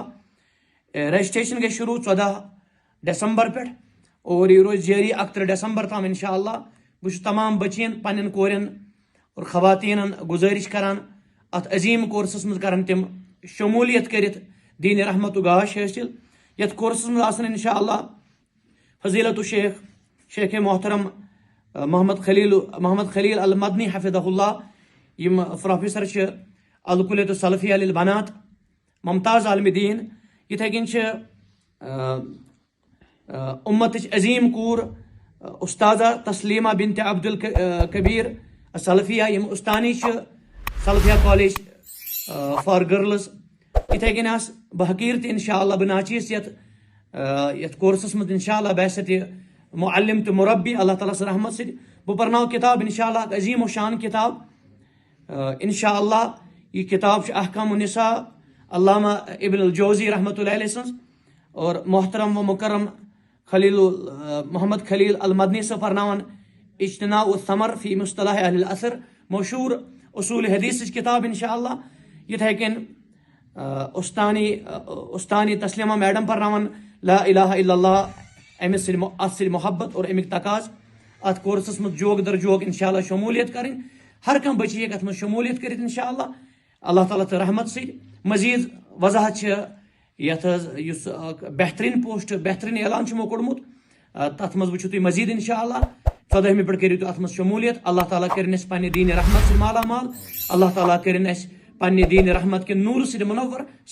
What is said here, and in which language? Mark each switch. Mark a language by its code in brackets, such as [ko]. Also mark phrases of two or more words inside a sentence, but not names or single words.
[ks] رجسٹریشن گژھِ شروع 14 ڈسمبر پٮ۪ٹھ اور یہ روز جٲری 31 ڈسمبر تام [ar] انشاء اللہ. [ks] بہٕ چھُس تمام بچین پننٮ۪ن کورٮ۪ن اور خواتیٖنن گزٲرش کران اتھ عظیٖم کورسس منٛز کرن تِم شمولیت کٔرِتھ دین رحمتُک گاش حٲصِل. یتھ کورسس منٛز آسن [ar] انشاء اللہ [ks] فضیلت شیخ محترم محمد خلیل المدنی [ar] حفظہ اللہ [ks] یم پروفیسر الکلیت السلفیہ للبنات ممتاز عالم دین. یتھے کٔنۍ امتٕچ عظیٖم کوٗر استاذہ تسلیمہ بنت عبد الکبیر سلفیہ یم استانی سلفیہ کالج فار گرلز. یتھے کٔنۍ آس بحقیٖر تہِ [ar] انشاء اللہ [ks] بہٕ ناچیٖز یتھ کورسس منٛز [ar] انشاء اللہ [ks] بحثت معلم تو مربی اللہ تعالیٰ سے رحمت سے. بہ پرناو کتاب [ar] انشاء اللہ [ks] عظیم و شان کتاب [ar] انشاء اللہ. [ks] یہ کتاب احکام النساء علامہ ابن الجوزی [ar] رحمۃ اللہ علیہ [ks] سنز اور محترم و مکرم محمد خلیل المدنی سے پرناون اجتناء الثمر فی مصطلح اہل الاثر مشہور اصول حدیث کتاب [ar] انشاء اللہ. [ks] یتھے کٔنۍ استانی تسلیمہ میڈم پرناون [ar] لا الہ الا اللہ [ks] امس ات محبت اور امیک تقاض. ات کورسس مز جوگ در جوگ [ar] انشاء اللہ [ks] شمولیت کریں. ہر کھانا بچی ہیٚکہِ اتھ مز شمولیت کرت [ar] انشاء اللہ [ks] اللہ تعالیٰ تہٕ رحمت سۭتۍ. مزید وضاحت یتھ یُس بہترین پوسٹ بہترین اعلان چھُ یِمو کوٚڑمُت تتھ مز وٕچھِو تُہۍ مزید [ar] انشاء اللہ [ks] 14مہِ پٮ۪ٹھ کٔرِو تُہۍ اتھ مز شمولیت. اللہ تعالیٰ کٔرِنۍ اَسہِ پننہِ دیٖنہِ رحمت سۭتۍ مالا مال. اللہ تعالیٰ کٔرِنۍ اَسہِ پننہِ دیٖنہِ رحمت کہِ نوٗرٕ سۭتۍ منور.